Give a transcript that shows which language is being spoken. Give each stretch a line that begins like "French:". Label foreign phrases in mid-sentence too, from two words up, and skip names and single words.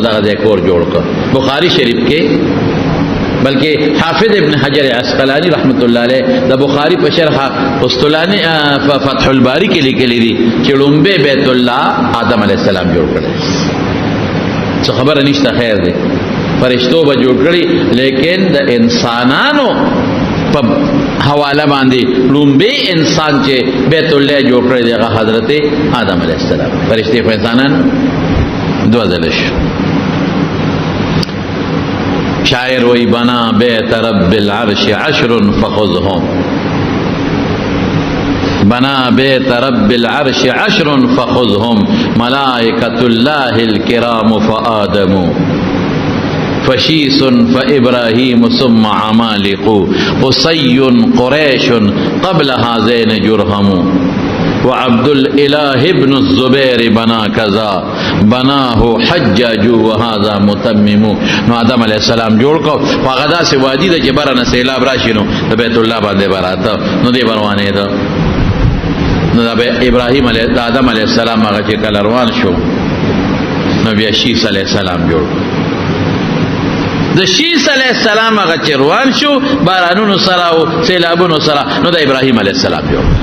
Pashto: د غزه کور جوړ کړ بخاری شریف کې بلکې حافظ ابن حجر عسقلانی
Arabic: رحمت الله علیه
Pashto: د بخاری په شرح قسطلانی فتح الباری کې لیکلي دي چې لومبه بیت الله آدم
Arabic: علیه السلام
Pashto: جوړ کړ څه خبره نشته خیر دی فرشتو به جوړ کړي لیکن د انسانانو په حواله باندې لومبه انسان چې بیت الله جوړ کړی دی هغه حضرت آدم
Arabic: علیه السلام.
Pashto: فرشتي خو انسانان دوه ځله شو. شاعر وی
Arabic: بنا بیت رب العرش 10 فخذهم، بنا بیت رب العرش 10 فخذهم ملائکة الله الكرام فآدم فشيس فإبراهيم ثم عمالق قصي قريش قبل هذين جرهم وعبد الإله ابن الزبير بنا كذا بناه حجاج وهذا متمم.
Pashto: نو آدم
Arabic: علیہ السلام
Pashto: جوړ کو فغدا سے وادی د جبرانه سیلاب راشي نو بیت الله باندې براته نو دی بروانه ده. نو ابراهیم
Arabic: علیہ آدم علیہ السلام
Pashto: هغه چې کله روان شو نو بیا شیس
Arabic: علیہ السلام
Pashto: جوړ. د شیس
Arabic: علیہ السلام
Pashto: هغه چې روان شو بارانونو سره او سیلابونو سره نو د ابراهیم
Arabic: علیہ السلام
Pashto: جوړ.